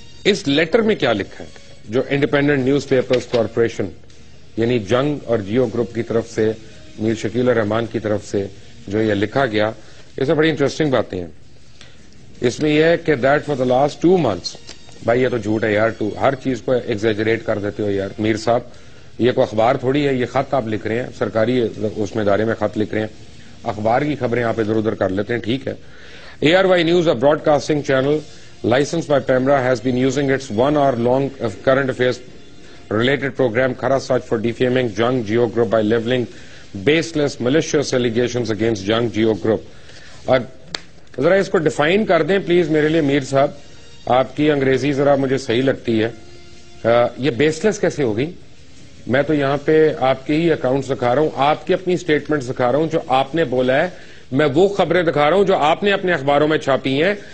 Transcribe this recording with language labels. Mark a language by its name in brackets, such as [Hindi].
[Urdu] اس letter میں کیا لکھا ہے جو انڈیپینڈنٹ نیوز پیپرز کارپوریشن یعنی جنگ اور جیو گروپ کی طرف سے میر شکیل الرحمان کی طرف سے جو یہ لکھا گیا, اس میں بڑی انٹرسٹنگ باتیں ہیں. اس میں یہ ہے کہ [English] that for the last 2 months, [Urdu] بھائی یہ تو جھوٹ ہے یار, ہر چیز کو ایگزیجریٹ کر دیتے ہو یار میر صاحب. یہ کوئی اخبار تھوڑی ہے, یہ خط آپ لکھ رہے ہیں, سرکاری اس میں ادارے میں خط لکھ رہے ہیں, اخبار کی خبریں آپ ادھر ادھر کر لیتے ہیں, ٹھیک ہے. [English] ARY News, a broadcasting channel licensed by PEMRA, has been using its 1 hour long current affairs related program Khara Sach for defaming Jung Geo Group by leveling baseless malicious allegations against Jung Geo Group. [Urdu] اور ذرا اس کو define کر دیں please میرے لیے میر صاحب, آپ کی انگریزی ذرا مجھے صحیح لگتی ہے. یہ بیسلیس کیسے ہوگی؟ میں تو یہاں پہ آپ کے ہی اکاؤنٹس دکھا رہا ہوں, آپ کی اپنی اسٹیٹمنٹس دکھا رہا ہوں جو آپ نے بولا ہے, میں وہ خبریں دکھا رہا ہوں جو آپ نے اپنے اخباروں میں چھاپی ہیں.